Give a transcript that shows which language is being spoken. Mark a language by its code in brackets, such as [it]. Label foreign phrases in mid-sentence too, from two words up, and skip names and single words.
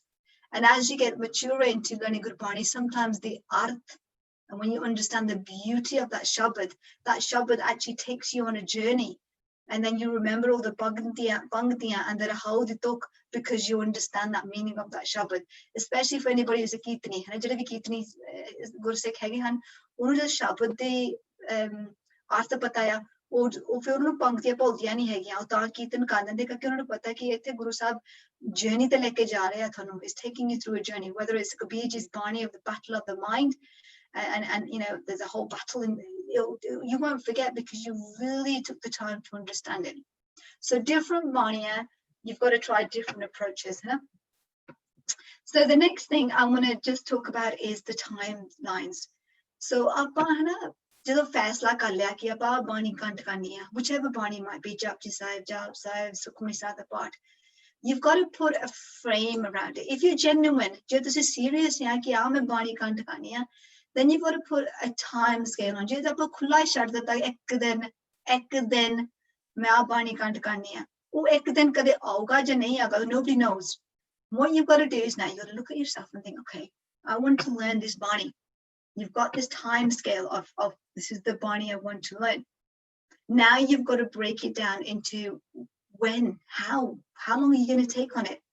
[en] And as you get mature into learning Gurbani, sometimes the art, and when you understand the beauty of that shabad actually takes you on a journey. And then you remember all the bangtiyan and the how they talk, because you understand that meaning of that shabad. Especially for anybody who's a Kirtani. And I [pa] ਕੀਰਤਨੀ ਗੁਰਸਿੱਖ ਹੈਗੇ ਹਨ, ਉਹਨੂੰ ਜਦ ਸ਼ਬਦ ਦੇ ਅਰਥ ਪਤਾ ਆ ਉਹ ਫਿਰ ਉਹਨੂੰ ਪੰਕਤੀਆਂ ਭੁੱਲਦੀਆਂ ਨਹੀਂ ਹੈਗੀਆਂ, ਉਹ ਤਾਂ ਕੀਰਤਨ ਕਰ ਲੈਂਦੇ ਕਿਉਂਕਿ ਉਹਨਾਂ ਨੂੰ ਪਤਾ ਕਿ ਇੱਥੇ ਗੁਰੂ ਸਾਹਿਬ ਜਰਨੀ ਤੇ ਲੈ ਕੇ ਜਾ ਰਹੇ ਆ ਤੁਹਾਨੂੰ, [en] is taking you through a journey, whether it's Kabir Ji's Bani of the battle of the mind, and there's a whole battle in you won't forget because you really took the time to understand it. So different Baniya, you've got to try different approaches. So the next thing I want to just talk about is the timelines. [pa] So ਆਪਾਂ ਜਦੋਂ ਫੈਸਲਾ ਕਰ ਲਿਆ ਕਿ ਆਪਾਂ ਬਾਣੀ ਕੰਠ ਕਰਨੀ ਆ, [en] whichever Bani might be, Japji Sahib, Jap Sahib, Sukhmani Sahib Path, you've got to put a frame around it. If you're genuine, [pa] ਜੇ ਤੁਸੀਂ serious ਆ ਕਿ ਮੈਂ ਬਾਣੀ ਕੰਠ ਕਰਨੀ ਆ, [en] then you've got to put a time scale on. [pa] ਜੇ ਆਪਾਂ ਖੁੱਲਾ ਛੱਡ ਦਿੱਤਾ ਇੱਕ ਦਿਨ ਮੈਂ ਬਾਣੀ ਕੰਠ ਕਰਨੀ ਆ, ਉਹ ਇੱਕ ਦਿਨ ਕਦੇ ਆਊਗਾ ਜਾਂ ਨਹੀਂ ਆਊਗਾ, [en] nobody knows. What you've got to do is now you've got to look at yourself and think, okay, I want to learn this Bani. You've got this time scale of this is the Bani I want to learn. Now you've got to break it down into when, how long are you going to take on it?